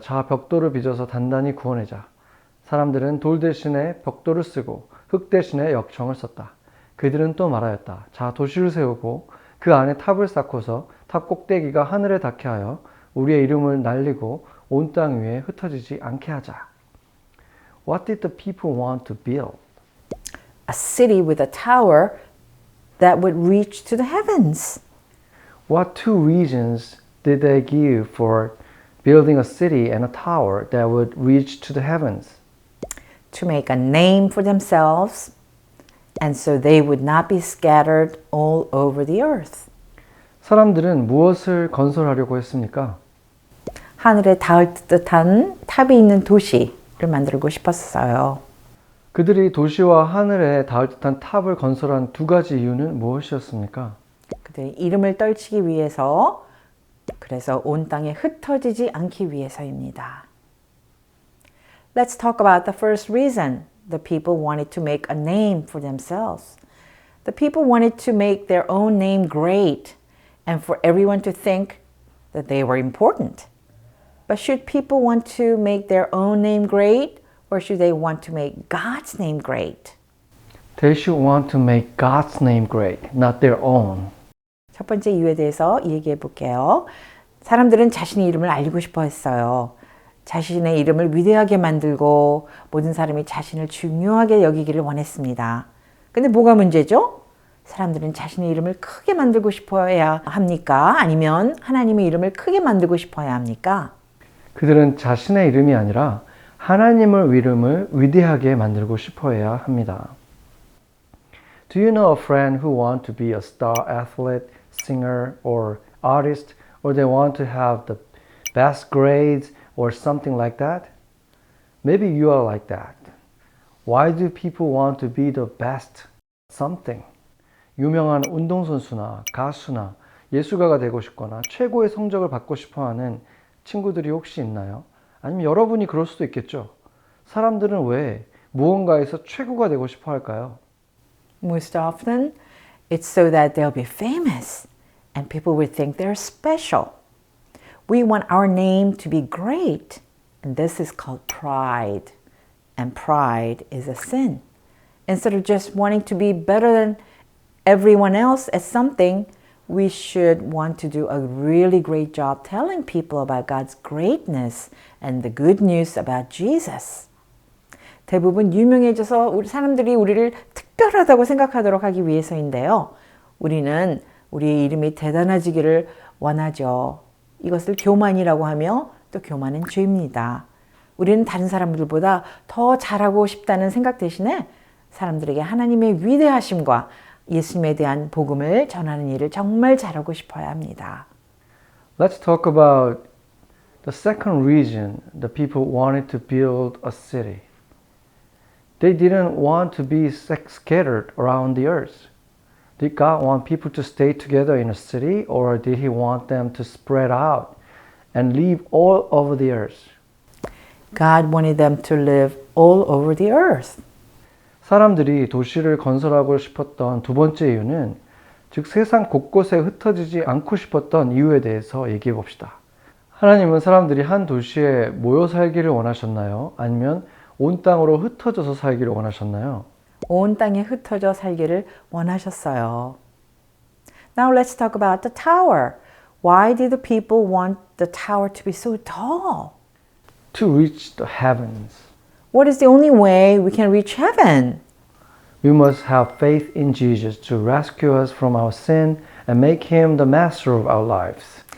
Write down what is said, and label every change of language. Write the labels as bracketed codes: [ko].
[ko] 자, 벽돌을 빚어서 단단히 구워내자. 사람들은 돌 대신에 벽돌을 쓰고 흙 대신에 역청을 썼다. 그들은 또 말하였다. 자, 도시를 세우고 그 안에 탑을 쌓고서 탑 꼭대기가 하늘에 닿게 하여 우리의 이름을 날리고 온 땅 위에 흩어지지 않게 하자. [en] What did the people want to build? A city with a tower that would reach to the heavens. What two reasons did they give for building a city and a tower that would reach to the heavens? To make a name for themselves, and so they would not be scattered all over the earth. [ko] 사람들은 무엇을 건설하려고 했습니까? 하늘에 닿을 듯한 탑이 있는 도시를 만들고 싶었어요. 그들이 도시와 하늘에 닿을 듯한 탑을 건설한 두 가지 이유는 무엇이었습니까? 그들의 이름을 떨치기 위해서, 그래서 온 땅에 흩어지지 않기 위해서입니다. [en] Let's talk about the first reason. The people wanted to make a name for themselves. The people wanted to make their own name great and for everyone to think that they were important. But should people want to make their own name great, or should they want to make God's name great? They should want to make God's name great, not their own. [ko] 첫 번째 이유에 대해서 얘기해 볼게요. 사람들은 자신의 이름을 알리고 싶어 했어요. 자신의 이름을 위대하게 만들고 모든 사람이 자신을 중요하게 여기기를 원했습니다. 근데 뭐가 문제죠? 사람들은 자신의 이름을 크게 만들고 싶어야 합니까? 아니면 하나님의 이름을 크게 만들고 싶어야 합니까? 그들은 자신의 이름이 아니라 하나님의 이름을 위대하게 만들고 싶어해야 합니다. [en] Do you know a friend who want to be a star athlete, singer, or artist, or they want to have the best grades or something like that? Maybe you are like that. Why do people want to be the best something? [ko] 유명한 운동선수나 가수나 예술가가 되고 싶거나 최고의 성적을 받고 싶어하는 친구들이 혹시 있나요? 아니면 여러분이 그럴 수도 있겠죠. 사람들은 왜 무언가에서 최고가 되고 싶어 할까요? [en] Most often, it's so that they'll be famous and people will think they're special. We want our name to be great, and this is called pride. And pride is a sin. Instead of just wanting to be better than everyone else at something, we should want to do a really great job telling people about God's greatness and the good news about Jesus. [ko] 대부분 유명해져서 우리 사람들이 우리를 특별하다고 생각하도록 하기 위해서인데요. 우리는 우리의 이름이 대단해지기를 원하죠. 이것을 교만이라고 하며 또 교만은 죄입니다. 우리는 다른 사람들보다 더 잘하고 싶다는 생각 대신에 사람들에게 하나님의 위대하심과 예수님에 대한 복음을 전하는 일을 정말 잘하고 싶어야 합니다. [en] Let's talk about the second reason the people wanted to build a city. They didn't want to be scattered around the earth. Did God want people to stay together in a city, or did He want them to spread out and live all over the earth? God wanted them to live all over the earth. [ko] 사람들이 도시를 건설하고 싶었던 두 번째 이유는 즉 세상 곳곳에 흩어지지 않고 싶었던 이유에 대해서 얘기해 봅시다. 하나님은 사람들이 한 도시에 모여 살기를 원하셨나요? 아니면 온 땅으로 흩어져서 살기를 원하셨나요? 온 땅에 흩어져 살기를 원하셨어요. [en] Now let's talk about the tower. Why did the people want the tower to be so tall? To reach the heavens. What is the only way we can reach heaven? We must have faith in Jesus to rescue us from our sin and make Him the master of our lives.